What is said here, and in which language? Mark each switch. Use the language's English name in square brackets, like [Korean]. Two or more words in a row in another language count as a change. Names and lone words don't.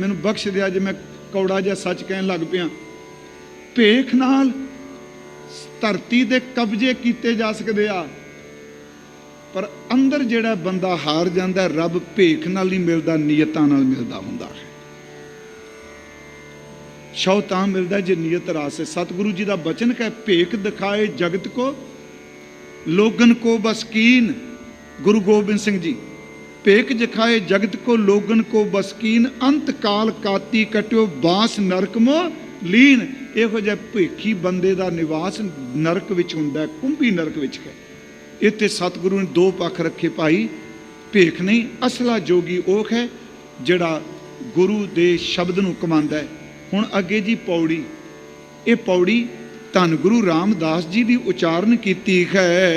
[Punjabi] ਮੈਨੂੰ ਬਖ਼ਸ਼ ਦਿਆ ਜੇ ਮੈਂ ਕੌੜਾ ਜਿਹਾ ਸੱਚ ਕਹਿਣ ਲੱਗ ਪਿਆ। ਭੇਖ ਨਾਲ ਧਰਤੀ ਦੇ ਕਬਜ਼ੇ ਕੀਤੇ ਜਾ ਸਕਦੇ ਆ, ਪਰ ਅੰਦਰ ਜਿਹੜਾ ਬੰਦਾ ਹਾਰ ਜਾਂਦਾ, ਰੱਬ ਭੇਖ ਨਾਲ ਨਹੀਂ ਮਿਲਦਾ, ਨੀਅਤਾਂ ਨਾਲ ਮਿਲਦਾ ਹੁੰਦਾ ਹੈ। ਸ਼ੌ ਤਾਂ ਮਿਲਦਾ ਜੇ ਨੀਅਤ ਰਾਸ ਹੈ। [Hindi] सतगुरु जी का बचन है, [Braj] भेख दिखाए जगत को लोगन को बसकीन। गुरु गोबिंद सिंह जी, भेख दिखाए जगत को लोगन को बसकीन, अंत काल काती कट्यो बास नरक मो लीन। [Punjabi] ਇਹੋ ਜਿਹਾ ਭੇਖੀ ਬੰਦੇ ਕਾ ਨਿਵਾਸ ਨਰਕ ਵਿੱਚ ਹੁੰਦਾ ਹੈ, ਕੁੰਭੀ ਨਰਕ ਵਿੱਚ ਹੈ। ਇੱਥੇ ਸਤਿਗੁਰੂ ਨੇ 2 ਪੱਖ ਰੱਖੇ ਭਾਈ। ਭੇਖ ਨਹੀਂ, ਅਸਲਾ ਜੋਗੀ ਓਹ ਹੈ ਜਿਹੜਾ ਗੁਰੂ ਦੇ ਸ਼ਬਦ ਨੂੰ ਕਮਾਂਦਾ ਹੈ। ਹੁਣ ਅੱਗੇ ਜੀ ਪਉੜੀ, ਯੇ ਪਉੜੀ ਧੰਨ ਗੁਰੂ ਰਾਮਦਾਸ ਜੀ ਕੀ ਉਚਾਰਨ ਕੀਤੀ ਹੈ।